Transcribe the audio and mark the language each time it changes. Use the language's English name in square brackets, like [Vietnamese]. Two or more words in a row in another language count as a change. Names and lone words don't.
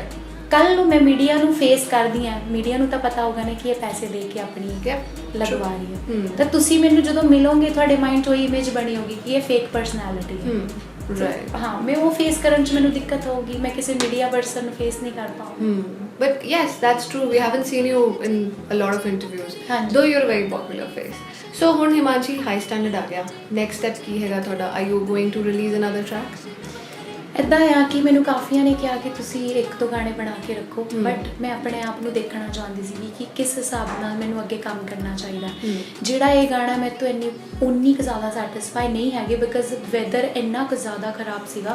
[Punjabi] ਕੱਲ ਨੂੰ ਮੈਂ ਮੀਡੀਆ ਨੂੰ ਫੇਸ ਕਰਦੀ ਹਾਂ, ਮੀਡੀਆ ਨੂੰ ਤਾਂ ਪਤਾ ਹੋਗਾ ਨਾ ਕਿ ਇਹ ਪੈਸੇ ਦੇ ਕੇ ਆਪਣੀ ਲਗਵਾ ਰਹੀ ਹੈ, ਤਾਂ ਤੁਸੀਂ ਮੈਨੂੰ ਜਦੋਂ ਮਿਲੋਗੇ ਤੁਹਾਡੇ ਮਾਈਂਡ 'ਚ ਉਹ ਇਮੇਜ ਬਣੀ ਹੋਗੀ ਕਿ ਇਹ [English] fake personality [Punjabi] ਹੈ। ਹਾਂ, ਮੈਂ ਉਹ ਫੇਸ ਕਰਨ 'ਚ ਮੈਨੂੰ ਦਿੱਕਤ ਹੋਊਗੀ, ਮੈਂ ਕਿਸੇ [English] media person [Punjabi] ਨੂੰ ਫੇਸ ਨਹੀਂ ਕਰ ਪਾਉਂਗੀ। [English] But yes, that's true. We haven't seen you in a lot of interviews, though you're a very popular face. [Punjabi] So ਹੁਣ ਹਿਮਾਂਸ਼ੀ [English] high standard [Punjabi] ਆ ਗਿਆ, [English] next step [Punjabi] ਕੀ ਹੈਗਾ ਤੁਹਾਡਾ? [English] Are you going to release another track? [Punjabi] ਇੱਦਾਂ ਆ ਕਿ ਮੈਨੂੰ ਕਾਫੀਆਂ ਨੇ ਕਿਹਾ ਕਿ ਤੁਸੀਂ 1-2 ਗਾਣੇ ਬਣਾ ਕੇ ਰੱਖੋ, ਬਟ ਮੈਂ ਆਪਣੇ ਆਪ ਨੂੰ ਦੇਖਣਾ ਚਾਹੁੰਦੀ ਸੀ ਕਿ ਕਿਸ ਹਿਸਾਬ ਨਾਲ ਮੈਨੂੰ ਅੱਗੇ ਕੰਮ ਕਰਨਾ ਚਾਹੀਦਾ। ਜਿਹੜਾ ਇਹ ਗਾਣਾ ਮੇਰੇ ਤੋਂ ਉਨੀ ਕੁ ਜ਼ਿਆਦਾ ਸੈਟਿਸਫਾਈ ਨਹੀਂ ਹੈਗੇ, [English] because weather [Punjabi] ਇੰਨਾ ਕੁ ਜ਼ਿਆਦਾ ਖਰਾਬ ਸੀਗਾ।